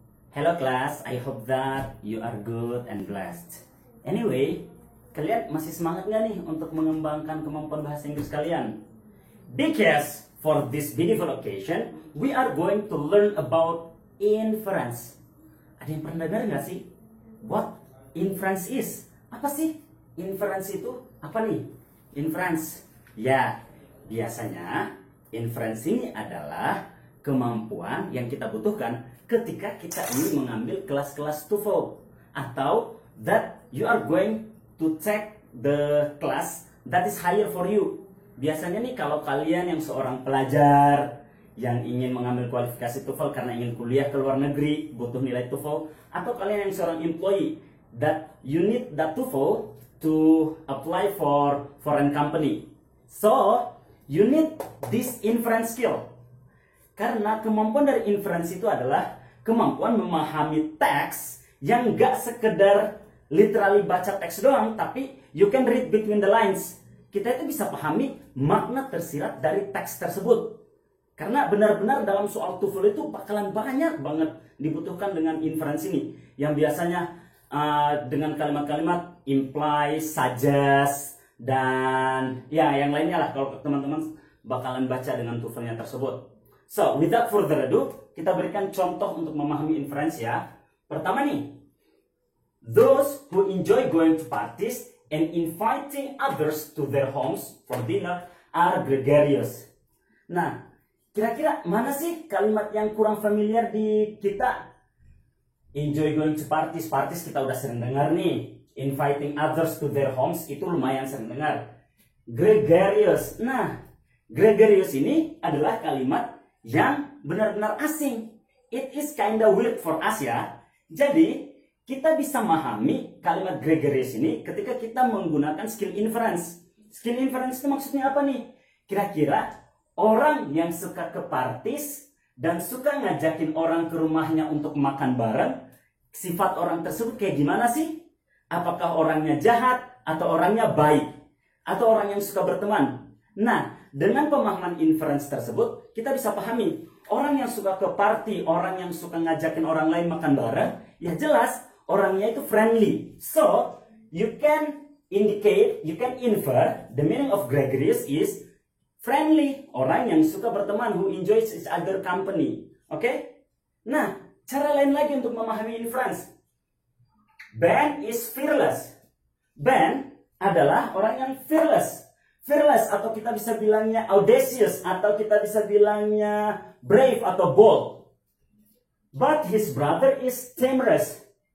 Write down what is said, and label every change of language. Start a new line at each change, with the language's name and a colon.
English: Hello class, I hope that you are good and blessed.
Indonesian: Anyway, kalian masih semangat nggak nih untuk mengembangkan kemampuan bahasa Inggris kalian?
English: Because for this beautiful occasion, we are going to learn about inference.
Indonesian: Ada yang pernah dengar nggak sih? What inference is? Apa sih inference itu? Apa nih? Inference. Ya, biasanya inference ini adalah kemampuan yang kita butuhkan ketika kita ingin mengambil kelas-kelas TOEFL, atau
English: that you are going to take the class that is higher for you.
Indonesian: Biasanya nih kalau kalian yang seorang pelajar yang ingin mengambil kualifikasi TOEFL karena ingin kuliah ke luar negeri butuh nilai TOEFL, atau kalian yang seorang employee
English: that you need that TOEFL to apply for foreign company. So, you need this inference skill.
Indonesian: Karena kemampuan dari inference itu adalah kemampuan memahami teks yang gak sekedar literally baca teks doang, tapi
English: you can read between the lines.
Indonesian: Kita itu bisa pahami makna tersirat dari teks tersebut. Karena benar-benar dalam soal TOEFL itu bakalan banyak banget dibutuhkan dengan inference ini. Yang biasanya dengan kalimat-kalimat imply, suggest, dan ya yang lainnya lah kalau teman-teman bakalan baca dengan TOEFL-nya tersebut.
English: So, without further ado,
Indonesian: kita berikan contoh untuk memahami inference ya. Pertama nih,
English: those who enjoy going to parties and inviting others to their homes for dinner are gregarious.
Indonesian: Nah, kira-kira mana sih kalimat yang kurang familiar di kita?
English: Enjoy going to parties,
Indonesian: parties kita udah sering dengar nih.
English: Inviting others to their homes
Indonesian: itu lumayan sering dengar.
English: Gregarious.
Indonesian: Nah, gregarious ini adalah kalimat yang benar-benar asing.
English: It is kinda weird for us ya.
Indonesian: Jadi, kita bisa memahami kalimat gregarious ini ketika kita menggunakan skill inference. Skill inference itu maksudnya apa nih? Kira-kira orang yang suka ke parties dan suka ngajakin orang ke rumahnya untuk makan bareng, sifat orang tersebut kayak gimana sih? Apakah orangnya jahat atau orangnya baik? Atau orang yang suka berteman? Nah, dengan pemahaman inference tersebut, kita bisa pahami orang yang suka ke party, orang yang suka ngajakin orang lain makan bareng, ya jelas orangnya itu friendly.
English: So, you can indicate, you can infer the meaning of gregarious is friendly,
Indonesian: orang yang suka berteman,
English: who enjoys each other company.
Indonesian: Oke? Nah, cara lain lagi untuk memahami inference.
English: Ben is fearless.
Indonesian: Ben adalah orang yang fearless. Fearless atau kita bisa bilangnya audacious atau kita bisa bilangnya brave atau bold.
English: But his brother is timorous.